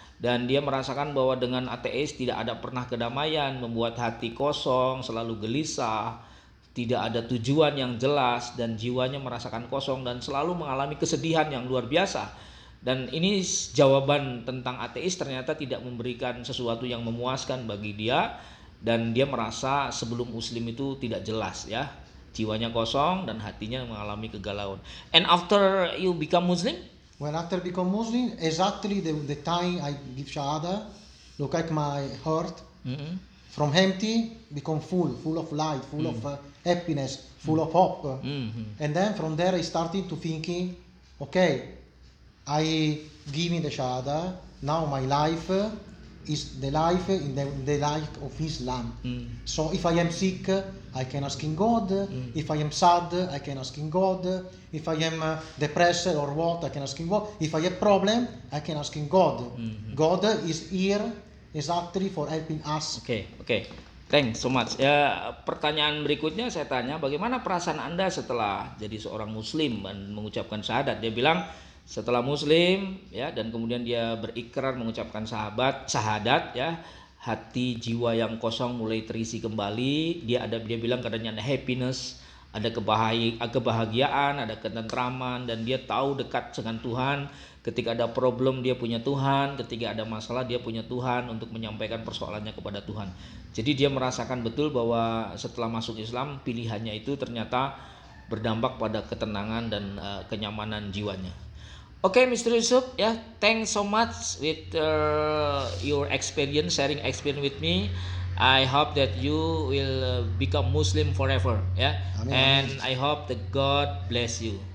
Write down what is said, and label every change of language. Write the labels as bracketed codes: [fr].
[id] Dan dia merasakan bahwa dengan ateis tidak ada pernah kedamaian, membuat hati kosong, selalu gelisah, tidak ada tujuan yang jelas, dan jiwanya merasakan kosong dan selalu mengalami kesedihan yang luar biasa. Dan ini jawaban tentang ateis ternyata tidak memberikan sesuatu yang memuaskan bagi dia, dan dia merasa sebelum Muslim itu tidak jelas, ya. Jiwanya kosong dan hatinya mengalami kegalauan. [en] And after you become Muslim? When after become Muslim, exactly the time I give Shahada, look like my heart from empty become full of light, full of happiness, full of hope. And then from there I started to thinking, okay, I giving the Shahada, now my life is the life in the life of Islam. So if I am sick, I can ask in God. If I am sad, I can ask in God. If I am depressed or what, I can ask in God. If I have problem, I can ask in God. God is here exactly for helping us. Oke. Thanks so much. [id] Ya, pertanyaan berikutnya saya tanya, bagaimana perasaan Anda setelah jadi seorang Muslim dan mengucapkan syahadat? Dia bilang setelah Muslim, ya, dan kemudian dia berikrar mengucapkan syahadat, ya, hati jiwa yang kosong mulai terisi kembali. Dia bilang katanya ada happiness, ada kebahagiaan, ada ketentraman, dan dia tahu dekat dengan Tuhan. Ketika ada problem dia punya Tuhan, ketika ada masalah dia punya Tuhan untuk menyampaikan persoalannya kepada Tuhan. Jadi dia merasakan betul bahwa setelah masuk Islam pilihannya itu ternyata berdampak pada ketenangan dan kenyamanan jiwanya. [en] Okay, Mr. Yusuf, yeah, thanks so much with your experience, sharing experience with me. I hope that you will become Muslim forever, yeah. Amin. And I hope that God bless you.